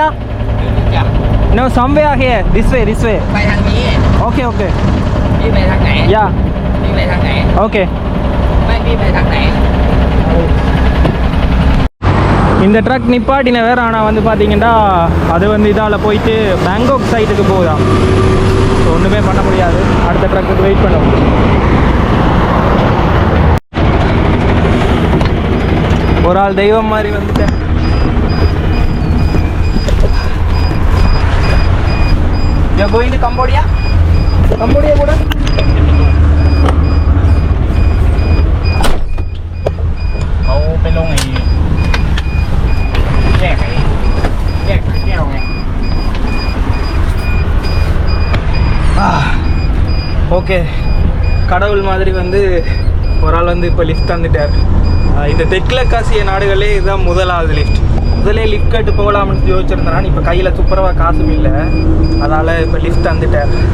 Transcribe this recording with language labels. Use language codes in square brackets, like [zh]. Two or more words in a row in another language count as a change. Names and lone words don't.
[en] No, somewhere here. This way. [th] ไปทางนี้ [en] Okay, okay. [th] พี่ไปทางไหน [en] Yeah. [th] พี่ไปทางไหน [en] Okay. [th] ไม่พี่ไปทางไหน [ta] இந்த ட்ரக் நிப்பாட்டின வேறு. ஆனால் வந்து பார்த்தீங்கன்னா அது வந்து இதால் போயிட்டு பேங்காக் சைட்டுக்கு போகுதான். ஸோ ஒன்றுமே பண்ண முடியாது, அடுத்த ட்ரக்குக்கு வெயிட் பண்ண முடியும். ஒரு ஆள் தெய்வம் மாதிரி வந்துட்டேன். [en] You're going to Cambodia? Cambodia border? [th] Cậuไปลงไอ้แยกแก้วไง. [ta] ஓகே, கடவுள் மாதிரி வந்து ஒரு ஆள் வந்து இப்போ லிஃப்ட் தந்துட்டார். இந்த தெற்கிழக்காசிய நாடுகளே இதுதான் முதலாவது லிஃப்ட். முதலே லிஃப்ட் கட்டு போகலாம்னு யோசிச்சிருந்தேன். இப்போ கையில் துப்புரவா காசும் இல்லை, அதனால் இப்போ லிஃப்ட் தந்துட்டேன்.